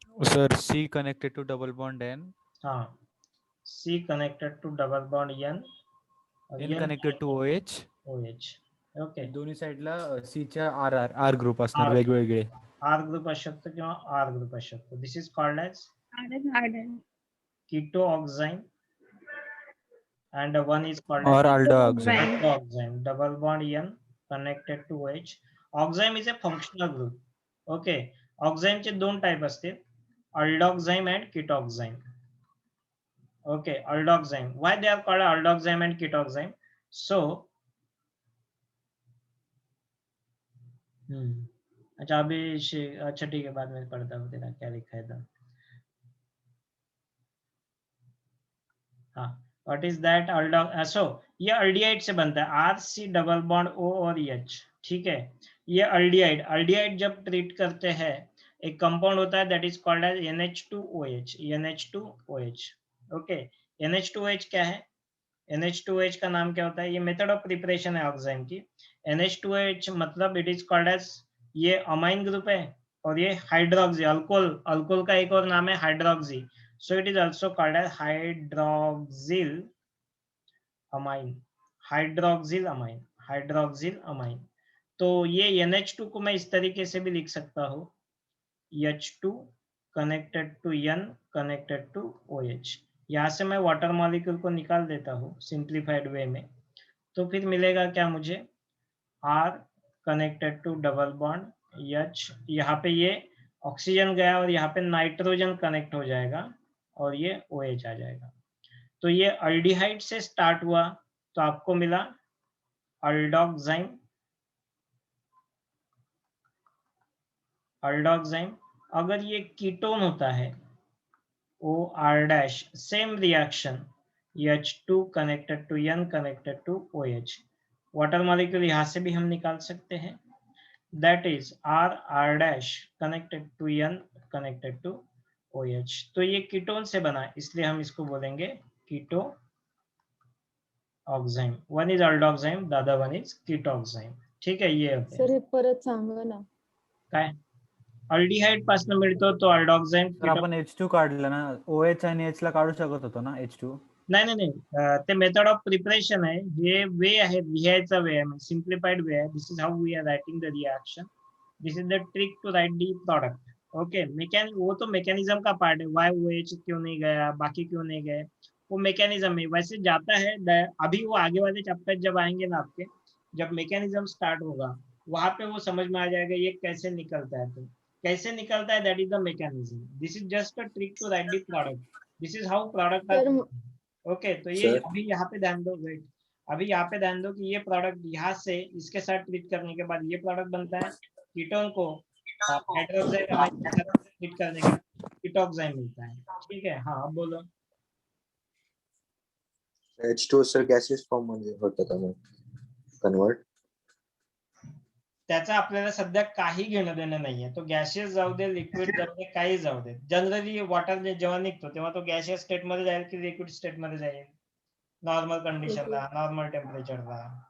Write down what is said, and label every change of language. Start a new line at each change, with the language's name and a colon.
English: Sir, C connected to double bond N, हाँ, C connected to double bond N और N connected to OH. OH. Okay.
Marathi: दोन्ही साइडला C च्या R group असणार R. वेगवेगळे. R group असू शकतो किंवा R ग्रुप असू शकतो.
English: This is called as keto oxime and one is called Or as aldoxime. aldoxime. Double bond N connected to OH. Oxime is a functional group. Okay.
Marathi: Oxime चे दोन type असतील, aldoxime and ketoxime.
English: Okay, aldoxime. Why they are called aldoxime and ketoxime?
Hindi: So, अच्छा अभी अच्छा ठीक है, बाद में पढ़ता हूँ तेरा क्या लिखा है था. हाँ, व्हाट इज दैट सो ये अल्डिहाइड से बनता है, RC डबल बॉन्ड O और H. ठीक है, ये अल्डिहाइड जब ट्रीट करते हैं, एक कंपाउंड होता है that is called as NH2OH. NH2OH. Okay, NH2OH क्या है? NH2OH का नाम क्या होता है? ये मेथड ऑफ प्रिपरेशन है ऑक्साइम की. NH2OH मतलब इट इज कॉल्ड एज, ये अमाइन ग्रुप है और ये हाइड्रोक्सी, अल्कोहल का एक और नाम है hydroxy.
English: So it is also called as hydroxyl amine.
Hindi: तो ये NH2 को मैं इस तरीके से भी लिख सकता हूँ,
English: H2 connected to N connected to OH.
Hindi: यहाँ से मैं वाटर मॉलिक्यूल को निकाल देता हूँ सिंप्लीफाइड वे में. तो फिर मिलेगा क्या मुझे? R connected to double bond H. यहाँ पे ये ऑक्सीजन गया और यहाँ पे नाइट्रोजन कनेक्ट हो जाएगा और ये OH आ जाएगा. तो ये अल्डिहाइड से स्टार्ट हुआ तो आपको मिला अल्डोक्साइम. अगर ये कीटोन होता है OR-, same reaction,
English: H2 connected to N connected to OH.
Hindi: Water molecule यहाँ से भी हम निकाल सकते हैं,
English: That is R connected to N connected to OH.
Hindi: तो ये कीटोन से बना, इसलिए हम इसको बोलेंगे कीटो oxime.
English: One is aldoxime, the other one is ketoxime.
Hindi: ठीक है, ये होते सर हैं.
Marathi: हे परत सांगा ना. काय अल्डिहाइड पासून मिळतो तो अल्डोक्साइम. तर आपण H2 काढलं ना, OH आणि H ला काढू शकत होतो ना H2. नाही, ते मेथड ऑफ प्रिपरेशन आहे, हे वे आहे, लिहायचा वे आहे, सिम्प्लिफाइड वे आहे.
English: This is how we are writing the reaction. This is the trick to write the product.
Hindi: Okay, वो तो मैकेनिज्म का पार्ट है, वाई OH क्यों नहीं गया, बाकी क्यों नहीं गए, वो मैकेनिज्म है. वैसे जाता है, अभी वो आगे वाले चैप्टर जब आएंगे ना आपके, जब मैकेनिज्म स्टार्ट होगा वहां पे वो समझ में आ जाएगा ये कैसे निकलता है. तो कैसे निकलता है,
English: That is the mechanism. This is just a trick to write the product. This is how product are. Okay, तो ये Sir.
Hindi: अभी यहाँ पे ध्यान दो, वेट, अभी यहाँ पे ध्यान दो कि ये प्रोडक्ट यहाँ से इसके साथ ट्रीट करने के बाद ये प्रोडक्ट बनता है. कीटोन को हाइड्रोक्साइड अमाइन के साथ ट्रीट करने के बाद कीटोक्साइम मिलता है. ठीक है, हाँ अब बोलो.
Marathi: H2 सर गॅसेस फॉर्म मध्ये होतं का मग कन्वर्ट? त्याचा आपल्याला सध्या काही घेणं देणं नाहीये. तो गॅशियस जाऊ दे, लिक्विड जाऊ दे, काही जाऊ दे. जनरली वॉटर जेव्हा निघतो तेव्हा तो गॅशियस स्टेट मध्ये जाईल की लिक्विड स्टेट मध्ये जाईल, नॉर्मल कंडिशनला, नॉर्मल टेम्परेचरला.